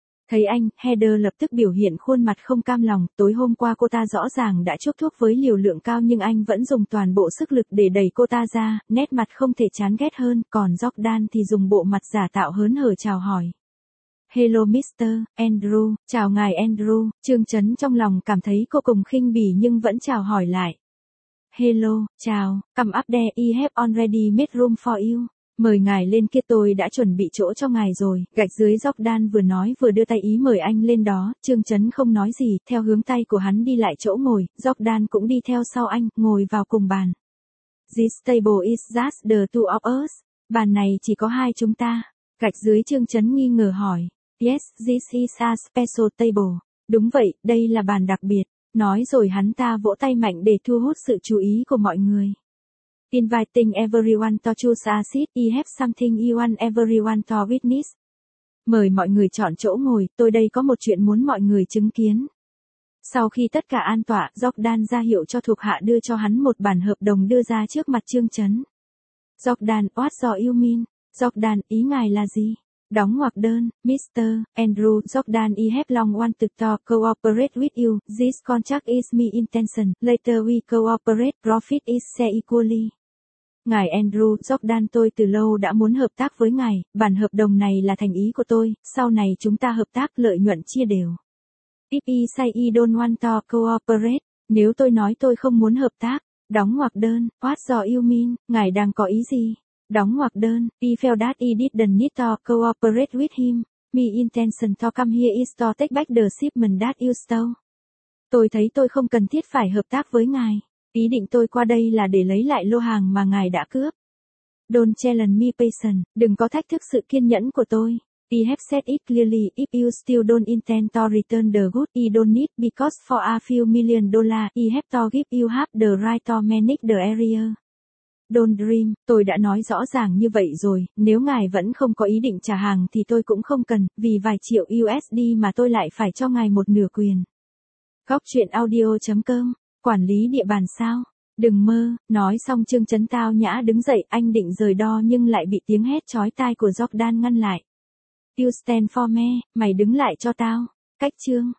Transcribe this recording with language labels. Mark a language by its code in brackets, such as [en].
[vi] Thấy anh, Heather lập tức biểu hiện khuôn mặt không cam lòng, tối hôm qua cô ta rõ ràng đã chuốc thuốc với liều lượng cao nhưng anh vẫn dùng toàn bộ sức lực để đẩy cô ta ra, nét mặt không thể chán ghét hơn, còn Jordan thì dùng bộ mặt giả tạo hớn hở chào hỏi. [en] Hello [vi] Mr. Andrew, chào ngài Andrew, Trương Chấn trong lòng cảm thấy cô cùng khinh bỉ nhưng vẫn chào hỏi lại. [en] Hello, [vi] chào, [en] come up there, I have already made room for you. [vi] Mời ngài lên kia, tôi đã chuẩn bị chỗ cho ngài rồi, gạch dưới Jordan vừa nói vừa đưa tay ý mời anh lên đó, Trương Chấn không nói gì, theo hướng tay của hắn đi lại chỗ ngồi, Jordan cũng đi theo sau anh, ngồi vào cùng bàn. [en] This table is just the two of us, [vi] bàn này chỉ có hai chúng ta, gạch dưới Trương Chấn nghi ngờ hỏi, [en] yes, this is a special table, [vi] đúng vậy, đây là bàn đặc biệt, nói rồi hắn ta vỗ tay mạnh để thu hút sự chú ý của mọi người. [en] Inviting everyone to choose a seat, I have something you want everyone to witness. [vi] Mời mọi người chọn chỗ ngồi, tôi đây có một chuyện muốn mọi người chứng kiến. Sau khi tất cả an tọa, Jordan ra hiệu cho thuộc hạ đưa cho hắn một bản hợp đồng đưa ra trước mặt Trương Chấn. [en] Jordan, what do you mean? Jordan, [vi] ý ngài là gì? Đóng ngoặc đơn, Mr. [en] Andrew, Jordan, I have long wanted to cooperate with you, this contract is my intention, later we cooperate, profit is share equally. [vi] Ngài Andrew, Jordan, tôi từ lâu đã muốn hợp tác với ngài, bản hợp đồng này là thành ý của tôi, sau này chúng ta hợp tác lợi nhuận chia đều. [en] If I say I don't want to cooperate, [vi] nếu tôi nói tôi không muốn hợp tác, đóng ngoặc đơn, [en] what do you mean, [vi] ngài đang có ý gì? Đóng ngoặc đơn, [en] I felt that I didn't need to cooperate with him. My intention to come here is to take back the shipment that you stole. [vi] Tôi thấy tôi không cần thiết phải hợp tác với ngài. Ý định tôi qua đây là để lấy lại lô hàng mà ngài đã cướp. [en] Don't challenge me patience, [vi] đừng có thách thức sự kiên nhẫn của tôi. [en] I have said it clearly, if you still don't intend to return the goods I don't need because for a few million dollars I have to give you half the right to manage the area. Don't dream, [vi] tôi đã nói rõ ràng như vậy rồi, nếu ngài vẫn không có ý định trả hàng thì tôi cũng không cần, vì vài triệu USD mà tôi lại phải cho ngài một nửa quyền. Góc truyện audio.com, quản lý địa bàn sao? Đừng mơ, nói xong Trương Chấn tao nhã đứng dậy, anh định rời đo nhưng lại bị tiếng hét chói tai của Jordan ngăn lại. [en] You stand for me, [vi] mày đứng lại cho tao. Cách Trương,